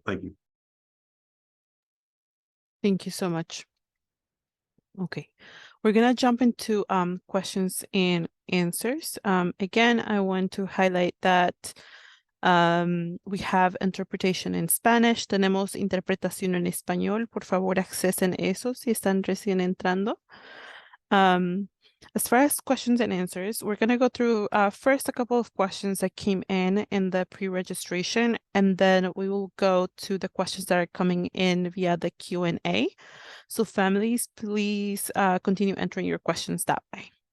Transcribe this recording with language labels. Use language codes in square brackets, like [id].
[en] Thank you. Thank you so much. Okay, we're gonna jump into questions and answers. Again, I want to highlight that we have interpretation in Spanish. [es] Tenemos interpretación en español. Por favor, accesen eso si están recién entrando. [en] As far as questions and answers, we're going to go through first a couple of questions that came in the pre-registration, and then we will go to the questions that are coming in via the Q&A. So families, please continue entering your questions that way.